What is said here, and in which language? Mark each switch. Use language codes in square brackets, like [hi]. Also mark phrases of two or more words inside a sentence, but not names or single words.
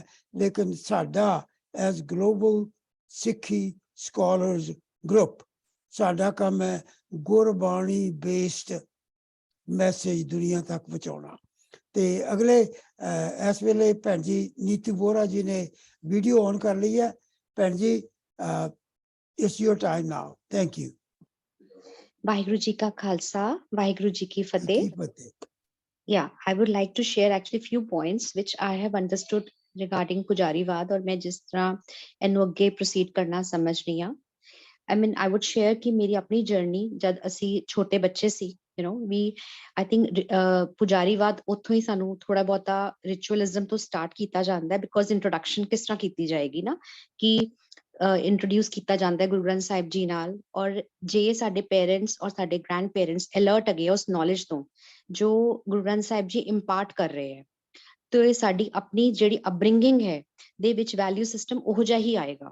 [pa] ਲੇਕਿਨ ਸਾਡਾ ਐਜ਼ ਗਲੋਬਲ ਸਿੱਖੀ ਸਕਾਲਰਸ ਗਰੁੱਪ ਸਾਡਾ ਕੰਮ ਹੈ ਗੁਰਬਾਣੀ [en] based message [pa] ਦੁਨੀਆ ਤੱਕ ਪਹੁੰਚਾਉਣਾ। ਤੇ ਅਗਲੇ ਇਸ ਵੇਲੇ ਭੈਣ ਜੀ ਨੀਤੂ ਵੋਰਾ ਜੀ ਨੇ [en] video on [pa] ਕਰ ਲਈ ਹੈ। [en] ਭੈਣ ਜੀ It's your time now. Thank you. [pa] ਵਾਹਿਗੁਰੂ ਜੀ ਕਾ ਖਾਲਸਾ, ਵਾਹਿਗੁਰੂ ਜੀ ਕੀ ਫਤਿਹ। [en] Yeah, I would like to share actually few points which I have understood regarding [pa] ਪੁਜਾਰੀਵਾਦ ਔਰ ਮੈਂ ਜਿਸ ਤਰ੍ਹਾਂ ਇਹਨੂੰ ਅੱਗੇ proceed ਕਰਨਾ ਸਮਝ ਰਹੀ ਹਾਂ। [en] I mean, I would share [pa] ਕਿ ਮੇਰੀ ਆਪਣੀ ਜਰਨੀ ਜਦ ਅਸੀਂ ਛੋਟੇ ਬੱਚੇ ਸੀ, [en] you know, I think [pa] ਪੁਜਾਰੀਵਾਦ ਉੱਥੋਂ ਹੀ ਸਾਨੂੰ ਥੋੜਾ ਬਹੁਤਾ ਰਿਚੁਅਲਿਜ਼ਮ ਤੋਂ ਸਟਾਰਟ ਕੀਤਾ ਜਾਂਦਾ ਹੈ, [en] because introduction [pa] ਕਿਸ ਤਰ੍ਹਾਂ ਕੀਤੀ ਜਾਏਗੀ ਨਾ ਕਿ ਇੰਟਰੋਡਿਊਸ ਕੀਤਾ ਜਾਂਦਾ ਹੈ ਗੁਰੂ ਗ੍ਰੰਥ ਸਾਹਿਬ ਜੀ ਨਾਲ। ਔਰ ਜੇ ਸਾਡੇ ਪੇਰੈਂਟਸ ਔਰ ਸਾਡੇ [en] grand parents alert [pa] ਹੈਗੇ ਉਸ ਨੌਲੇਜ ਤੋਂ ਜੋ ਗੁਰੂ ਗ੍ਰੰਥ ਸਾਹਿਬ ਜੀ ਇੰਪਾਰਟ ਕਰ ਰਹੇ ਹੈ, ਤੇ ਸਾਡੀ ਆਪਣੀ ਜਿਹੜੀ ਅਪਬ੍ਰਿੰਗਿੰਗ ਹੈ ਦੇ ਵਿੱਚ [en] value system [pa] ਉਹੋ ਜਿਹਾ ਹੀ ਆਏਗਾ।